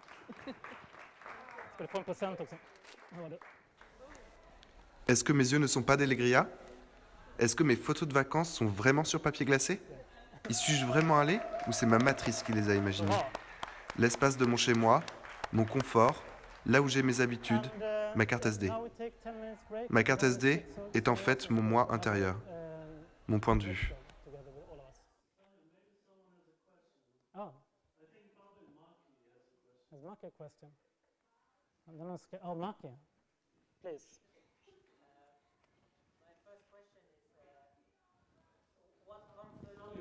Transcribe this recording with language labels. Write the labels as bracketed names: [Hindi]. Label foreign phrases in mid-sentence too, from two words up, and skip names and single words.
[Swedish] Ska du få en present också? [French] Est-ce que mes yeux ne sont pas des légrias? Est-ce que mes photos de vacances sont vraiment sur papier glacé? Y suis-je vraiment allé ou c'est ma matrice qui les a imaginées? L'espace de mon chez-moi, mon confort, là où j'ai mes habitudes, ma carte SD. Ma carte SD est en fait mon moi intérieur, mon point de vue. [English] Has Maki a question? Oh, Maki, please. My first question is, what comfort you...